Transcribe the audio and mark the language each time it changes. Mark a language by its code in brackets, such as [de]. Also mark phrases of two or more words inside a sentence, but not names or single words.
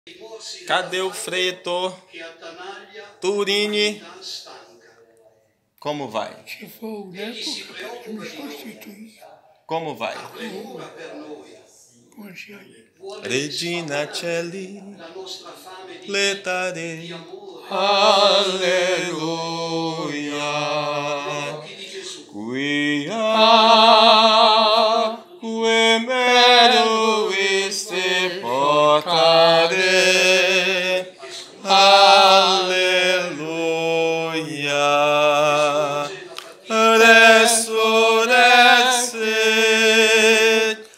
[pt] Cadê o Frei Heitor? Turini? Como vai? Se for o neto, eu me substituir. Como vai? [la] Regina Celli, letare, alleluia, quia meruiste portare, alleluia, resurrexit,